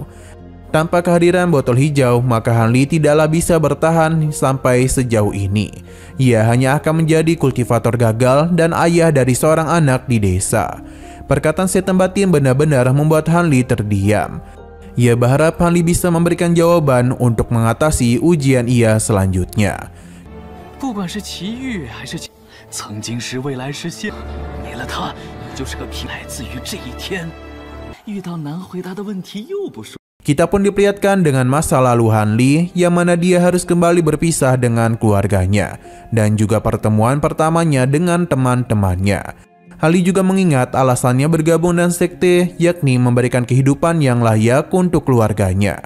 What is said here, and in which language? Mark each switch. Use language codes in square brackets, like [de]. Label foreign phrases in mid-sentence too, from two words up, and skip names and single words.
[id] Tanpa kehadiran botol hijau, maka Han Li tidaklah bisa bertahan sampai sejauh ini. Ia hanya akan menjadi kultivator gagal dan ayah dari seorang anak di desa. Perkataan setan batin benar-benar membuat Han Li terdiam. Ia berharap Han Li bisa memberikan jawaban untuk mengatasi ujian ia selanjutnya. [zh] 不管是奇遇还是曾经是未来是现，没了他， [id] Kita pun diperlihatkan dengan masa lalu Hanli yang mana dia harus kembali berpisah dengan keluarganya dan juga pertemuan pertamanya dengan teman-temannya. Hanli juga mengingat alasannya bergabung dan sekte, yakni memberikan kehidupan yang layak untuk keluarganya.